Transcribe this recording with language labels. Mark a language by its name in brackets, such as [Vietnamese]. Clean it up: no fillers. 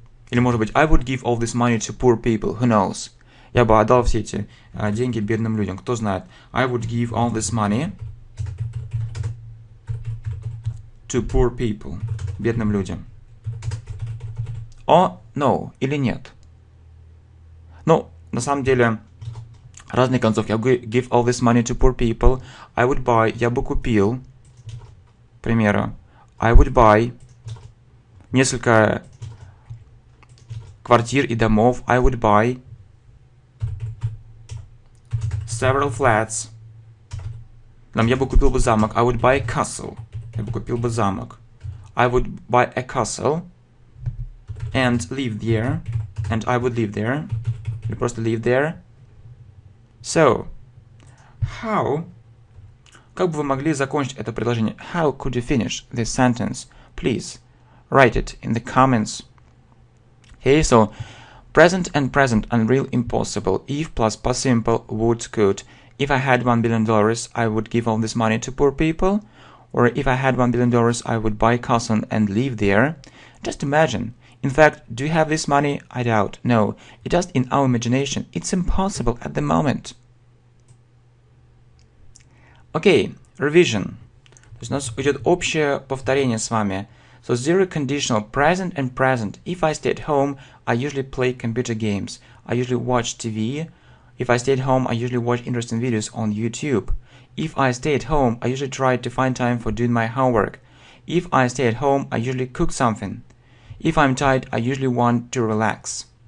[Russian] Или может быть, [English] I would give all this money to poor people. Who knows? [Russian] Я бы отдал все эти деньги бедным людям. Кто знает? [English] I would give all this money to poor people. [Russian] Бедным людям. О, [English] no. [Russian] Или нет? Ну, на самом деле, разные концовки. [English] I would give all this money to poor people. I would buy. [Russian] Я бы купил. К примеру. [English] I would buy [Russian] несколько квартир и домов. [English] I would buy several flats. [Russian] Я бы купил бы замок. [English] I would buy a castle. [Russian] Я бы купил бы замок. [English] I would buy a castle and live there. And I would live there. Или просто live there. So, how? [Russian] Как бы вы могли закончить это предложение? [English] How could you finish this sentence? Please write it in the comments. Okay, so present and present, unreal, impossible. If plus past simple, would, could. If I had $1 billion, I would give all this money to poor people. Or if I had $1 billion, I would buy a castle and live there. Just imagine. In fact, do you have this money? I doubt. No, it's just in our imagination. It's impossible at the moment. [Russian] Окей, revision. То есть у нас идет общее повторение с вами. [English] So zero conditional, present and present. If I stay at home, I usually play computer games. I usually watch TV. If I stay at home, I usually watch interesting videos on YouTube. If I stay at home, I usually try to find time for doing my homework. If I stay at home, I usually cook something. If I'm tired, I usually want to relax.